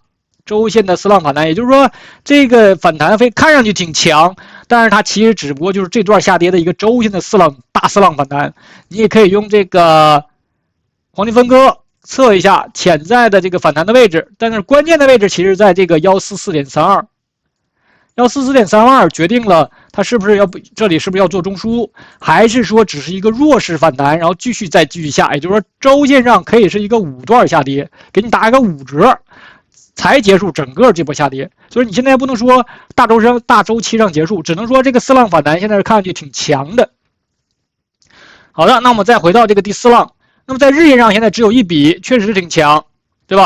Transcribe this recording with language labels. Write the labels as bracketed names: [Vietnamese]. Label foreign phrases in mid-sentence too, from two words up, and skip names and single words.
[Chinese] 周線的4浪反彈，也就是說，這個反彈看上去挺強，但是它其實只不過就是這段下跌的一個周線的大4浪反彈。你也可以用這個黃金分割測一下潛在的這個反彈的位置，但是關鍵的位置其實在這個144.32。144.32決定了它是不是這裡是不是要做中枢，還是說只是一個弱勢反彈，然後繼續下，也就是說周線上可以是一個5段下跌，給你打一個5折。才結束整個這波下跌，所以你現在不能說大周期上結束，只能說這個4浪反彈現在是看上去挺強的。好的，那我们再回到這個第4浪，那麼在日線上現在只有一筆，確實是挺強，對吧？